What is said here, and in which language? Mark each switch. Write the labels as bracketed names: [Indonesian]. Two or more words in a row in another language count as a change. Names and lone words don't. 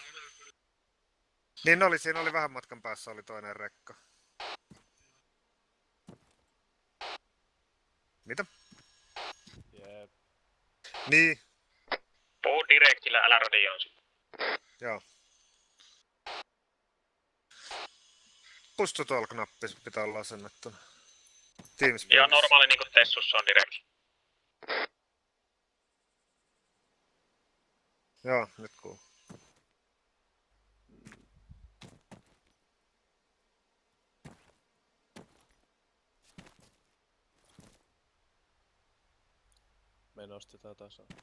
[Finnish] Niin oli, siinä oli vähän matkan päässä oli toinen rekka. Mitä? Jep. Niin. Puhu direktillä, älä radioon sitten. Joo. [English] Push to talk- [Finnish] nappi pitää olla asennettuna. Teamspeak. Ihan normaali niinku Tessussa on direct. Joo, nyt kuuluu. Me nostetaan tasoa.